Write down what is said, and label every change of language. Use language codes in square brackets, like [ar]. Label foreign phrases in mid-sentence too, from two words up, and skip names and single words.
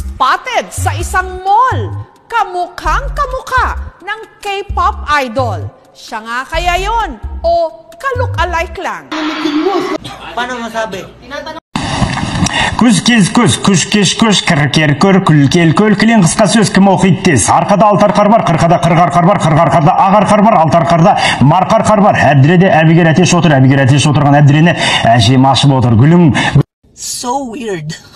[tl] Spotted sa isang mall, kamukhang-kamukha ng K-pop idol. Siya nga kaya yon o ka-look-alike lang? Paano masabi? [kk] Күз кез күз, күш кеш күш, кір көр, күл кел көл, кілең қысқа сөз кім оқиды тез. Арқада алтар қар бар, қырқада қырғар қар бар, қырғар қарда ағар қар бар, алтар қарда марқар қар бар. Әбдіреде әбігер әтеш отыр, әбігер әтеш отырған әбдірені әжем ашып отыр. Гүлім. [en] So weird.